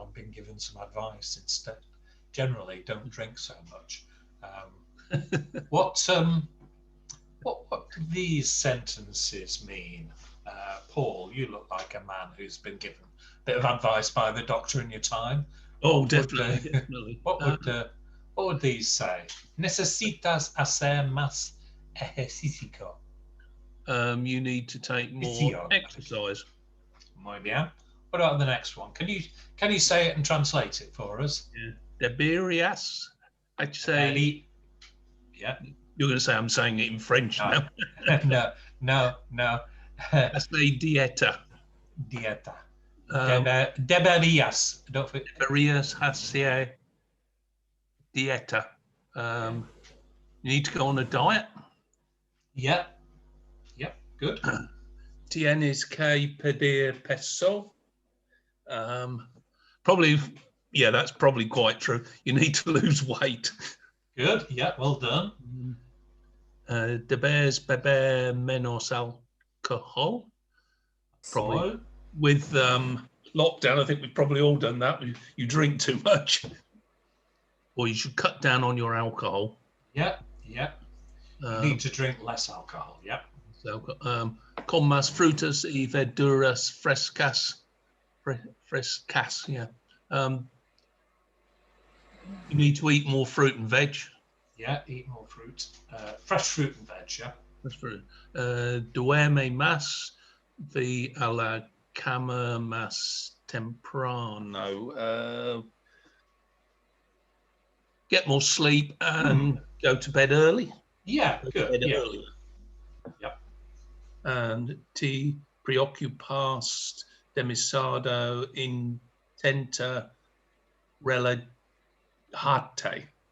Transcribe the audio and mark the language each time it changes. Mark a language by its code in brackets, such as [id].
[en] I've been given some advice instead. Generally, don't drink so much. What do these sentences mean? Paul, you look like a man who's been given a bit of advice by the doctor in your time. Oh, definitely. What would these say? [es] Necesitas hacer más ejercicio. [en] You need to take more exercise. Muy bien. What about the next one? Can you say it and translate it for us? Yeah. Deberías. I'd say. Yeah. You're going to say I'm saying it in French now. No. I say dieta. [es] Dieta. Deberías. [en] Don't forget. [es] Deberías hacer dieta. [en] You need to go on a diet. Yeah. Good. [es] Tienes que perder peso. [en] Probably, yeah, that's probably quite true. You need to lose weight. Good. Yeah, well done. [es] Debes beber menos alcohol. [en] Probably. So, with lockdown, I think we've probably all done that. You drink too much. Or you should cut down on your alcohol. Yeah. You need to drink less alcohol. Yeah. [es] So, con más frutas y verduras frescas. Frescas, yeah. [en] You need to eat more fruit and veg. Yeah, eat more fruit. Fresh fruit and veg, yeah. Fresh fruit. [es] Duerme más, ve a la cama más temprano. [en] Get more sleep and go to bed early. Yeah, good. Yeah. Early. Yep. [es] And te preocupas demasiado intenta relajarte.